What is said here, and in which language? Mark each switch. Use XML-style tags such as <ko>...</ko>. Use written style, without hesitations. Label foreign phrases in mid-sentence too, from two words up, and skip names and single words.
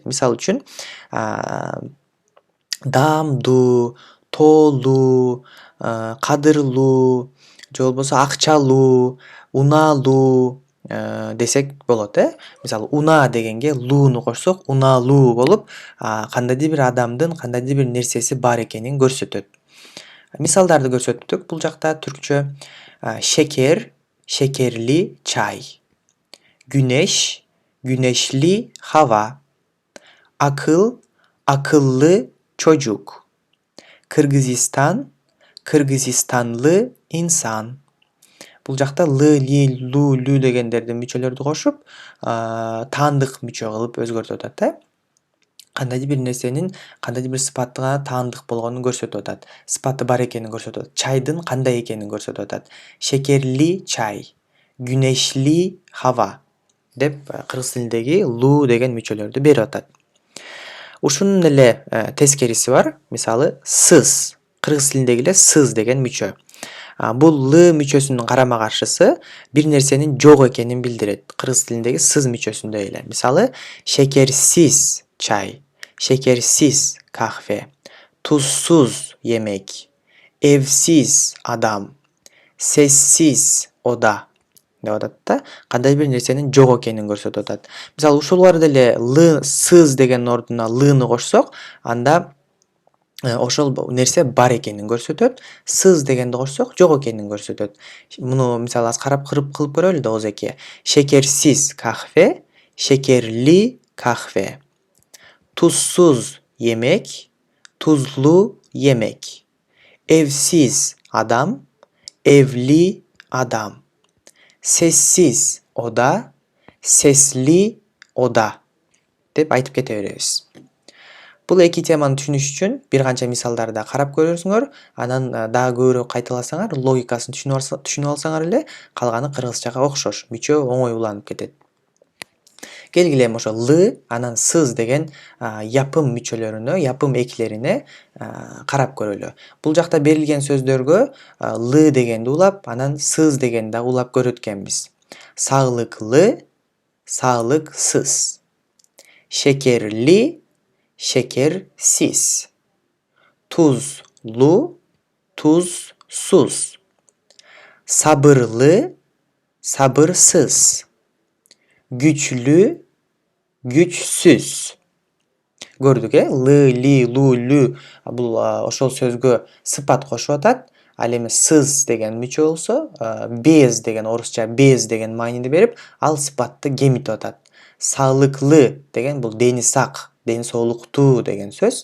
<ky>Мисалы үчүн даамдуу, тоолуу, кадырлуу же болбосо акчалуу, унаалуу десек болот. Мисалы унаа дегенге лууну кошсок унаалуу болуп, кандайдыр бир адамдын кандайдыр бир нерсеси бар экенин көрсөтөт. Мисалдарды көрсөттүк бул жакта түркчө.</ky> <tr>Şeker, şekerli çay. Güneş, güneşli hava. Akıl, akıllı çocuk. Kırgızistan, kırgızistanlı insan.</tr> <ky>Бул жакта л, ли, лу, лү дегендердин мүчөлөрдү кошуп, таандык мүчө кылып өзгөртүп атат. Кандайдыр бир нерсенин кандайдыр бир сыпатына таандык болгонун көрсөтүп атат. Сыпаты бар экенин көрсөтүп атат. Чайдын кандай экенин көрсөтүп атат.</ky> <tr>Şekerli çay, güneşli hava</tr> <ky>деп кыргыз тилиндеги лу деген мүчөлөрдү берип атат. Ушунун эле тескериси бар. Мисалы сыз. Кыргыз тилиндеги эле сыз деген мүчө. Бул л мүчөсүнүн карама каршысы бир нерсенин жок экенин билдирет. Кыргыз тилиндеги сыз мүчөсүндө эле.</ky> <tr>Мисалы şekersiz çay, şekersiz kahve, tuzsuz yemek, evsiz adam, sessiz oda</tr> <ky>деп атат да. Кандай бир нерсенин жок экенин көрсөтүп атат. Мисалы ушуларды эле л, сыз деген ордуна лны кошсок, анда ошол нерсе бар экенин көрсөтөт. Сыз дегенди кошсок, жок экенин көрсөтөт. Муну мисалы аз карап кылып көрөлү да озеки.</ky> <tr>Şekersiz kahve, şekerli kahve. Tuzsuz yemek, tuzlu yemek. Evsiz adam, evli adam. Sessiz oda, sesli oda</tr> <ky>деп айтып кете беребиз. Бул эки теманы түшүнүш үчүн бир канча мисалдарды да карап көрөсүңөр, анан дагы көбүрөөк кайталасаңар, логикасын түшүнүп алсаңар эле, калганы кыргызчага окшош, мүчө оңой уланып кетет. Келгиле эми ошо л, анан сыз деген япым мүчөлөрүнө, япым эклерине карап көрөлү. Бул жакта берилген сөздөргө л дегенди улап, анан сыз дегенди да улап көрөт экенбиз.</ky> <tr>Sağlıklı, sağlıksız. Şekerli, şekersiz. Tuzlu, tuzsuz. Sabırlı, sabırsız. Güçlü, güçsüz.</tr> <ky>Көрдүк, л, ли, лу, лү бул ошол сөзгө сыпат кошуп атат. Ал эми сыз деген мүчө болсо, без деген орусча без деген мааниди берип, ал сыпатты кемитип атат. Sağlıklı деген бул дени сак, ден соолуктуу деген сөз.</ky>